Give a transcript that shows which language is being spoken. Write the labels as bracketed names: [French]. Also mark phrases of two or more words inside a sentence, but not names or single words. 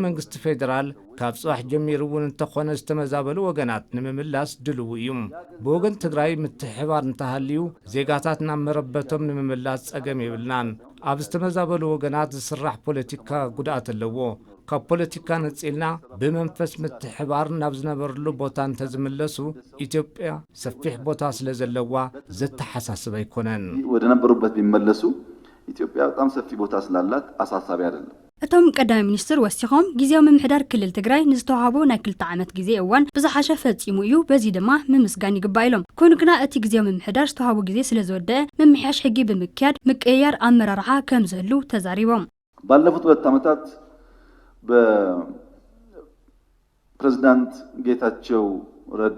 [Tigrinya] መንግስቲ ፌደራል ካብ ጽባሕ ጀሚሩ እውን እንተኾነ ዝተመዛበሉ ወገናት ንምምላስ ድልው እዩ ብወገን ትግራይ ምትሕባር እንተሃልዩ ዜጋታት ናብ መረበቶም ንምምላስ ጸገም ይብልናን ኣብ ዝተመዛበሉ ወገናት ዝስራሕ ፖለቲካ ጉዳት ኣለዎ ካብ ፖለቲካ ነጽልና ብመንፈስ ምትሕባር ናብ ዝነበርሉ ቦታ እንተዝምለሱ ኢትዮጵያ ሰፊሕ ቦታ ስለ ዘለዋ ዘተሐሳስብ ኣይኮነን [Amharic] ወደ ነበሩበት ቢመለሱ ኢትዮጵያ በጣም ሰፊ ቦታ ስላላት አሳሳቢ አይደለም [Tigrinya] እቶም ቀዳማይ ሚኒስትር ወሲኾም ግዜያዊ ምምሕዳር ክልል ትግራይ ንዝተዋሃቦ ናይ 2 ዓመት ግዜ እዋን ብዝሓሸ ፈጺሙ እዩ በዚ ድማ ምምስጋን ይግባእ ኢሎም ኮይኑ ግና እቲ ግዜያዊ ምምሕዳር ዝተዋሃቦ ግዜ ስለ ዝወደአ ምምሕያሽ ሕጊ ብምክያድ ምቅያር ኣመራርሓ ከም ዘህሉ ተዛሪቦም [Amharic] ባለፉት 2 ዓመታት በፕሬዝዳንት ጌታቸው ረዳ